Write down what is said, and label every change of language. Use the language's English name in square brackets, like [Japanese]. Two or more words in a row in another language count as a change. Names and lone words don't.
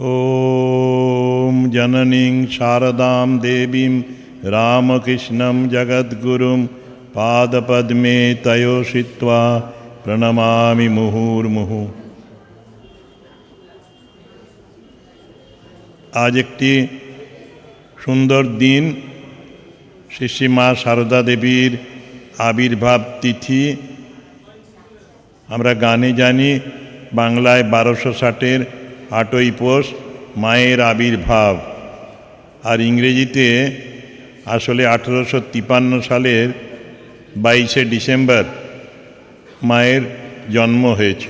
[Sanskrit] ॐ जननीं शारदां देवीं रामकृष्णं जगद्गुरुं पादपद्मे तयोषित्वा प्रणमामि मुहुर्मुहुः। [Bangla] आज একটি সুন্দর দিন, শ্রী মা সারদা দেবীর আবির্ভাব তিথি। আমরা গানে জানি বাংলায় 1260-এর 8ই পৌষ মায়ের আবির্ভাব, আর ইংরেজিতে আসলে 1853 সালের 22শে ডিসেম্বর মায়ের জন্ম হয়েছিল।